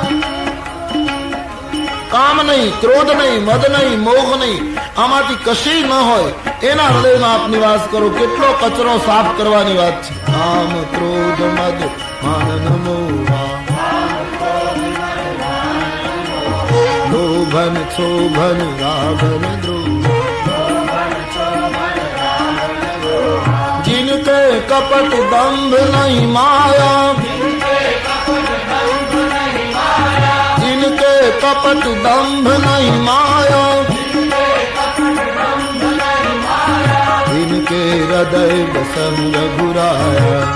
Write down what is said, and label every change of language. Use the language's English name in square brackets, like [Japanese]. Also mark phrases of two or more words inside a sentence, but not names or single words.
[Gujarati] કામ નહીં, ક્રોધ નહીં, મદ નહીં, મોહ નહીં, આમાંથી કશી ન હોય એના હૃદયમાં આપ નિવાસ કરો. કેટલો કચરો સાફ કરવાની વાત છે. [Awadhi] काम क्रोध मद मान मोह, लोभन शोभन रागन द्रोह. जिनके कपट दंभ नहीं माया, जिनके कपट दंभ नहीं माया, इनके हृदय बसन रघुराया।